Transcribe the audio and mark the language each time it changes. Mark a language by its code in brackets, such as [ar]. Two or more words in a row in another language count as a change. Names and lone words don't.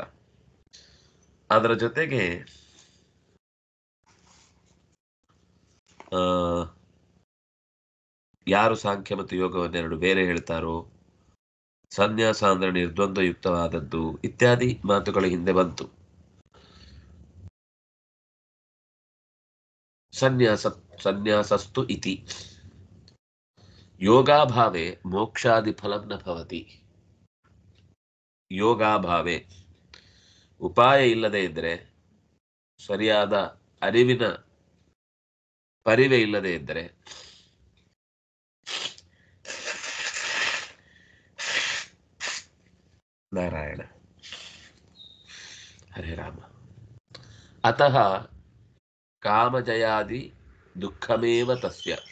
[kn] ಅದರ ಜೊತೆಗೆ ಯಾರು ಸಾಂಖ್ಯ ಮತ್ತು ಯೋಗವನ್ನೆರಡು ಬೇರೆ ಹೇಳ್ತಾರೋ, ಸನ್ಯಾಸ ಅಂದ್ರೆ ನಿರ್ದ್ವಂದ್ವಯುಕ್ತವಾದದ್ದು ಇತ್ಯಾದಿ ಮಾತುಗಳ ಹಿಂದೆ ಬಂತು. [sa] ಸನ್ಯಾಸಸ್ತು ಇತಿ ಯೋಗಾಭಾವೆ ಮೋಕ್ಷಾದಿ ಫಲಂ ನ ಭವತಿ. [kn] ಯೋಗಾಭಾವೆ ಉಪಾಯ ಇಲ್ಲದೆ ಇದ್ರೆ, ಸರಿಯಾದ ಅರಿವಿನ ಪರಿವೆ ಇಲ್ಲದೆ ಇದ್ದರೆ, ನಾರಾಯಣ ಹರೇ ರಾಮ, [sa] ಅತಃ ಕಾಮಜಯಾದಿ ದುಃಖಮೇವ ತಸ್ಯ.